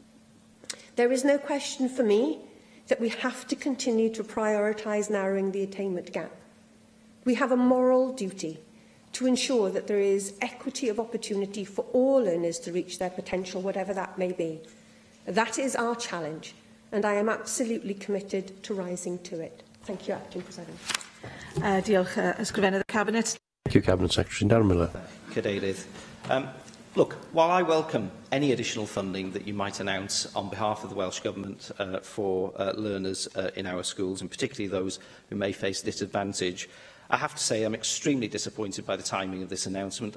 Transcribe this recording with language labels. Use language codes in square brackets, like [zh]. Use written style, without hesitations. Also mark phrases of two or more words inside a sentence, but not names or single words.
[en] There is no question for me that we have to continue to prioritise narrowing the attainment gap. We have a moral duty to ensure that there is equity of opportunity for all learners to reach their potential, whatever that may be. That is our challenge, and I am absolutely committed to rising to it. Thank you, Acting President. [cy] Diolch, Ysgrifennydd y Cabinet. [en] Thank you, Cabinet Secretary Darren Miller. [cy] Cadeirydd. [en] Look, while I welcome any additional funding that you might announce on behalf of the Welsh Government for learners in our schools, and particularly those who may face disadvantage, I have to say I'm extremely disappointed by the timing of this announcement.